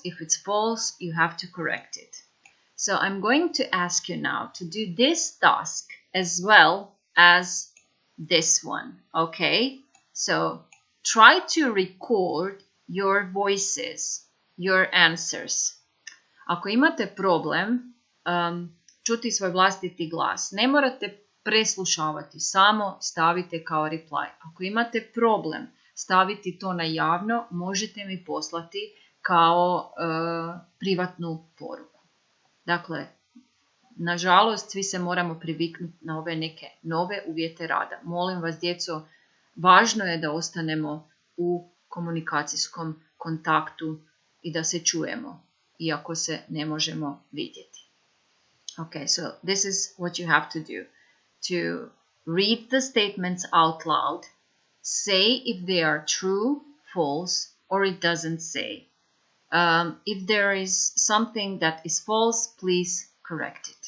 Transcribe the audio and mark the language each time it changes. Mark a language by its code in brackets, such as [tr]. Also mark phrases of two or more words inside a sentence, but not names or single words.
[en] If it's false, you have to correct it. So I'm going to ask you now to do this task as well as this one, okay? So try to record your voices, your answers. [hr] Ako imate problem čuti svoj vlastiti glas, ne morate preslušavati, samo stavite kao reply. Ako imate problem staviti to na javno, možete mi poslati kao privatnu poruku. Dakle, nažalost, svi se moramo priviknuti na ove neke nove uvjete rada. Molim vas, djeco, važno je da ostanemo u komunikacijskom kontaktu i da se čujemo, iako se ne možemo vidjeti. [en] Okay, so this is what you have to do. To read the statements out loud, say if they are true, false, or it doesn't say. If there is something that is false, please correct it.